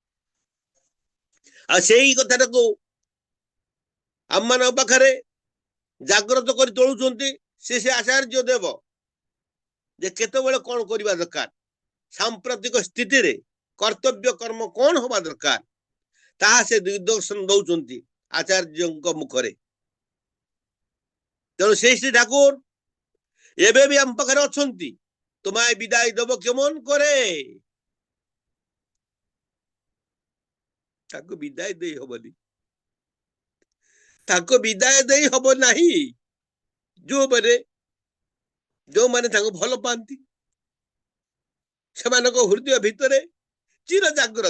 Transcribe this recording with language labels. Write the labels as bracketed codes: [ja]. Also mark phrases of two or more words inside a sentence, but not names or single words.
[or] ଆଉ ସେଇ କଥାଟାକୁ ଆମମାନଙ୍କ ପାଖରେ ଜାଗ୍ରତ କରି ତୋଳୁଛନ୍ତି ସେ ଆଚାର୍ଯ୍ୟ ଦେବ, ଯେ କେତେବେଳେ କଣ କରିବା ଦରକାର, ସାମ୍ପ୍ରତିକ ସ୍ଥିତିରେ କର୍ତ୍ତବ୍ୟ କର୍ମ କଣ ହବା ଦରକାର, ତାହା ସେ ଦିଗ୍ଦର୍ଶନ ଦଉଛନ୍ତି ଆଚାର୍ଯ୍ୟଙ୍କ ମୁଖରେ। ତେଣୁ ସେଇ ଶ୍ରୀ ଠାକୁର ଏବେ ବି ଆମ ପାଖରେ ଅଛନ୍ତି। [bn] তোমায় বিদায় দেব কেমন করে? [or] ତାକୁ ବିଦାୟ ଦେଇ ହବନି, ତାକୁ ବିଦାୟ ଦେଇ ହବ ନାହିଁ। ଯୋଉମାନେ ତାଙ୍କୁ ଭଲ ପାଆନ୍ତି, ସେମାନଙ୍କ ହୃଦୟ ଭିତରେ ଚିର ଜାଗ୍ରତ।